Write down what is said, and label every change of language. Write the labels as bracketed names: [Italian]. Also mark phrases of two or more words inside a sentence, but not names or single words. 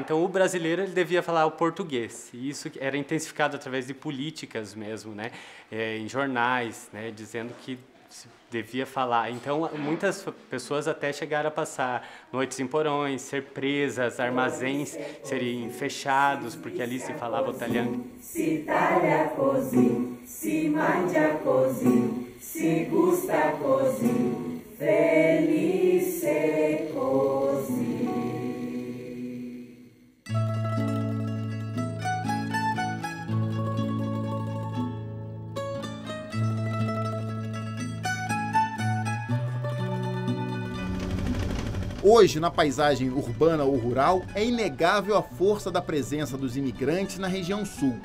[Portuguese] Então, o brasileiro ele devia falar o português. E isso era intensificado através de políticas mesmo, né? Em jornais, né? Dizendo que se devia falar. Então, muitas pessoas até chegaram a passar noites em porões, ser presas, armazéns serem fechados, porque ali se falava o italiano. [Italian] Si taglia così, si mangia così, si gusta così, felice così. [Portuguese] Hoje, na paisagem urbana ou rural, é inegável a força da presença dos imigrantes na região sul.